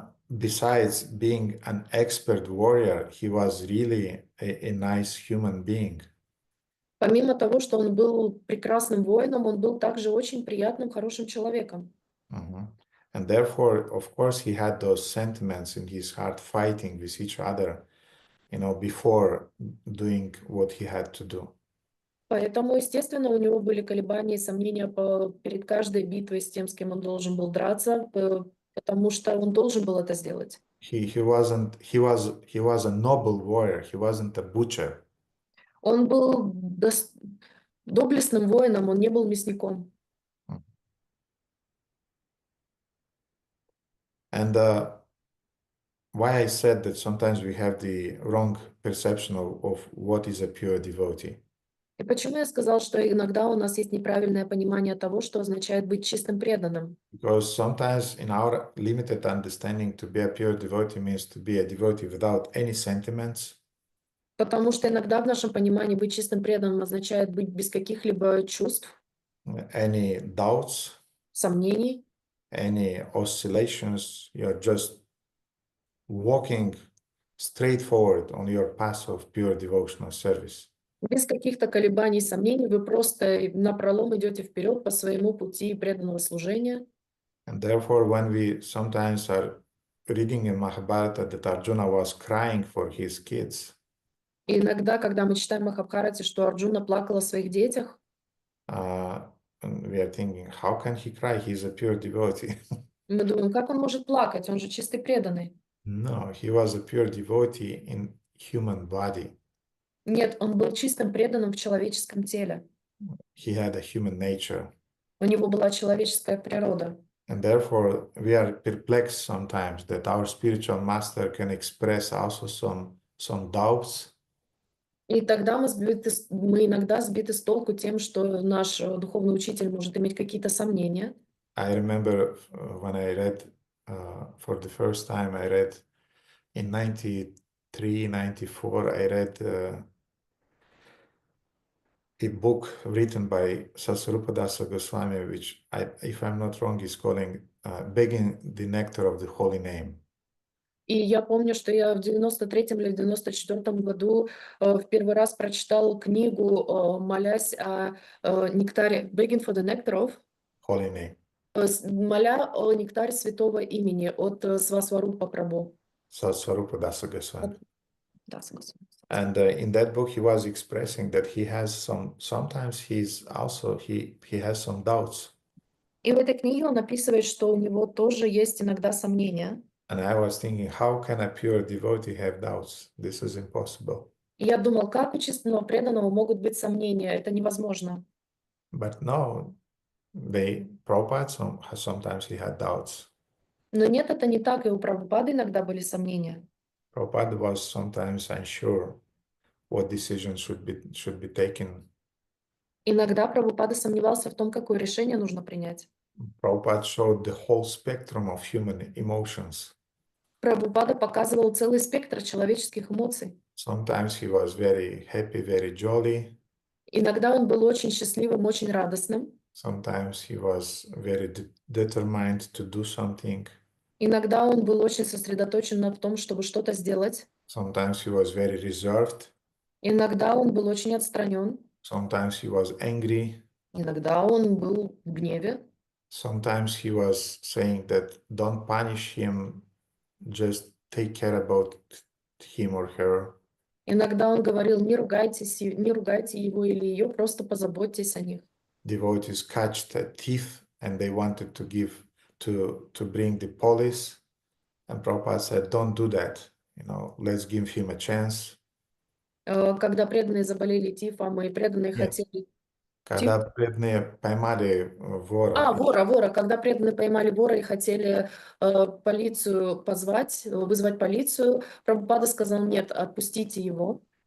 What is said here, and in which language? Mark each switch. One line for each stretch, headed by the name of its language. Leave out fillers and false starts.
English: Besides being an expert warrior, he was really a nice human being.
Russian: Помимо того, что он был прекрасным воином, он был также очень приятным, хорошим человеком.
English: And therefore, of course, he had those sentiments in his heart fighting with each other, before doing what he had to do.
Russian: Поэтому, естественно, у него были колебания и сомнения перед каждой битвой с тем, с кем он должен был драться, потому что он должен был это сделать.
English: He was a noble warrior. He wasn't a butcher.
Russian: Он был доблестным воином, он не был мясником.
English: And why I said that sometimes we have the wrong perception of what is a pure devotee.
Russian: И почему я сказал, что иногда у нас есть неправильное понимание того, что означает быть чистым преданным?
English: Because sometimes in our limited understanding, to be a pure devotee means to be a devotee without any sentiments.
Russian: Потому что иногда в нашем понимании быть чистым преданным означает быть без каких-либо чувств,
English: Any doubts,
Russian: сомнений,
English: any oscillations. You're just walking straight forward on your path of pure devotional service.
Russian: без каких-то колебаний, сомнений. Вы просто напролом идете вперед по своему пути преданного служения.
English: And therefore, when we sometimes are reading in Mahabharata that Arjuna was crying for his kids,
Russian: И иногда, когда мы читаем в Махабхарате, что Арджуна плакал о своих детях,
English: and we are thinking, how can he cry? He's a pure devotee.
Russian: мы думаем, как он может плакать? Он же чистый преданный.
English: No, he was a pure devotee in human body.
Russian: Нет, он был чистым преданным в человеческом теле.
English: He had a human nature.
Russian: У него была человеческая природа.
English: And therefore, we are perplexed sometimes that our spiritual master can express also some doubts.
Russian: И тогда мы иногда сбиты с толку тем, что наш духовный учитель может иметь какие-то сомнения.
English: I remember when I read for the first time, I read in 93, 94, I read a book written by Sasarupadasa Goswami, which, if I'm not wrong, is calling Begging the Nectar of the Holy Name.
Russian: И я помню, что я в 93-м или 94-м году в первый раз прочитала книгу, молясь о нектаре,
English: begging for the nectar of, Holy name.
Russian: моля о нектаре святого имени от Свасварупа Прабху.
English: Sasarupadasa Goswami.
Russian: Да, согласна.
English: And in that book, he was expressing that he has sometimes he has some doubts.
Russian: И в этой книге он описывает, что у него тоже есть иногда сомнения.
English: And I was thinking, how can a pure devotee have doubts? This is impossible.
Russian: И я думал, как у чистого преданного могут быть сомнения? Это невозможно.
English: But no, Prabhupada sometimes he had doubts.
Russian: Но нет, это не так, и у Прабхупады иногда были сомнения.
English: Prabhupada was sometimes unsure what decision should be taken.
Russian: Иногда Прабхупада сомневался в том, какое решение нужно принять.
English: Prabhupada showed the whole spectrum of human emotions.
Russian: Прабхупада показывал целый спектр человеческих эмоций.
English: Sometimes he was very happy, very jolly.
Russian: Иногда он был очень счастливым, очень радостным.
English: Sometimes he was very determined to do something.
Russian: Иногда он был очень сосредоточен на том, чтобы что-то сделать.
English: Sometimes he was very reserved.
Russian: Иногда он был очень отстранен.
English: Sometimes he was angry.
Russian: Иногда он был в гневе.
English: Sometimes he was saying that don't punish him, just take care about him or her.
Russian: Иногда он говорил, не ругайте его или ее, просто позаботьтесь о них.
English: Devotees catch the thief and they wanted to bring the police. And Prabhupada said, don't do that. Let's give him a chance.
Russian: Когда преданные заболели тифом, и преданные Нет. хотели... Когда преданные поймали вора. Вора. Когда преданные поймали вора и хотели полицию позвать, вызвать полицию, Прабхупада сказал, нет, отпустите его.